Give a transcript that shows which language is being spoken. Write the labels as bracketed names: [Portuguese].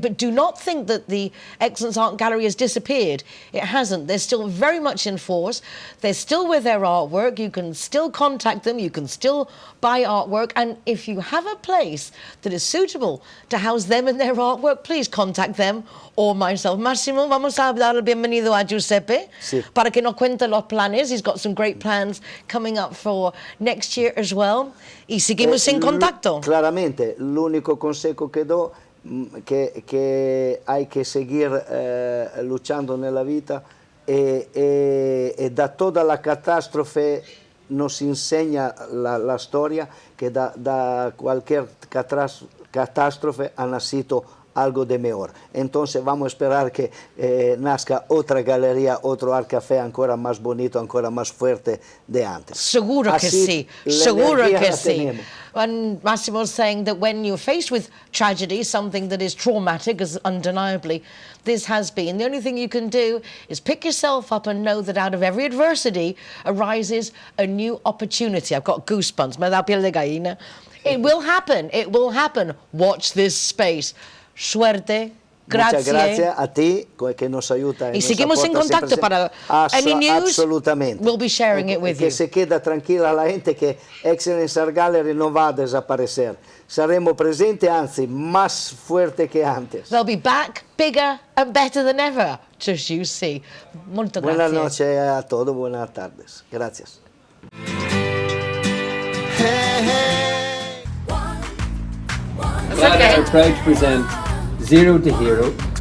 [English] But do not think that the Excellence Art Gallery has disappeared. It hasn't. They're still very much in force. They're still with their artwork. You can still contact them. You can still buy artwork. And if you have a place that is suitable to house them and their artwork, please contact them or myself. [Spanish] Massimo, vamos a dar el bienvenido a Giuseppe para que nos cuente los planes. [English] He's got some great plans coming up for next year as well. [Spanish] Y seguimos en contacto. Claramente, l'unico consejo que do que hay que seguir luchando [Italian] nella vita [Spanish] e da toda la catástrofe nos enseña [Italian] la storia [Spanish] que da cualquier catástrofe ha nacido algo de mejor. Entonces vamos a esperar que nazca otra galería, otro Art Café ancora más bonito, ancora más fuerte de antes. Seguro que sí, seguro que sí. [English] And Massimo's saying that when you're faced with tragedy, something that is traumatic, as undeniably this has been, the only thing you can do is pick yourself up and know that out of every adversity arises a new opportunity. I've got goosebumps, [Spanish] me da piel de gallina. [English] It will happen, it will happen. Watch this space. [Spanish] Suerte, gracias. Muchas gracias a ti que nos ayuda. Y seguimos en contacto para [English] any news. [Spanish] Absolutamente. [English] We'll be sharing it with you. [Spanish] Que se queda tranquila la gente que Excellence Art Gallery no va a desaparecer. Saremo presentes, anzi, más fuerte que antes. [English] They'll be back, bigger and better than ever. Just you see. [Italian] Molto gracias. [Spanish] Buenas noches a todos, buenas tardes. Gracias. [English] We are proud to present Zero to Hero.